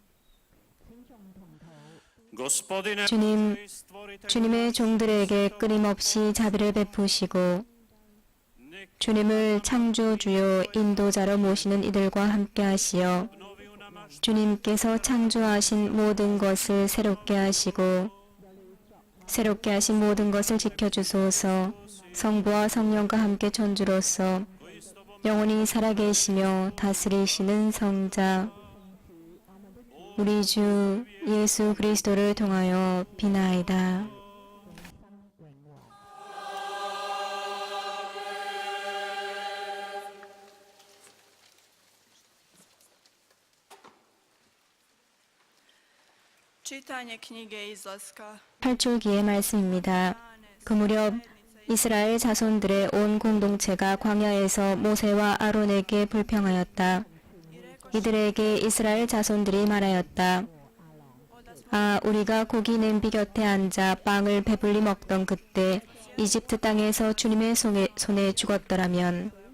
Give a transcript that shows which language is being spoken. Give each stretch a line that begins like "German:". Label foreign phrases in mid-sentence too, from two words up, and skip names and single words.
Croatian: Gospodine
Korean: 주님,
Croatian: Bože i stvoritelju
Korean: 주님의 종들에게 끊임없이 자비를 베푸시고 주님을 창조주요 인도자로 모시는 이들과 함께 하시어
Croatian: obnovi u nama
Korean: 주님께서 창조하신 모든 것을 새롭게 하시고 새롭게 하신 모든 것을 지켜주소서. 성부와 성령과 함께 천주로서 영원히 살아계시며 다스리시는 성자 우리 주 예수 그리스도를 통하여 비나이다.
Croatian: Čitanje knjige Izlaska.
Korean: 8줄기의 말씀입니다. 그 무렵 이스라엘 자손들의 온 공동체가 광야에서 모세와 아론에게 불평하였다. 이들에게 이스라엘 자손들이 말하였다. 아, 우리가 고기 냄비 곁에 앉아 빵을 배불리 먹던 그때 이집트 땅에서 주님의 손에 죽었더라면.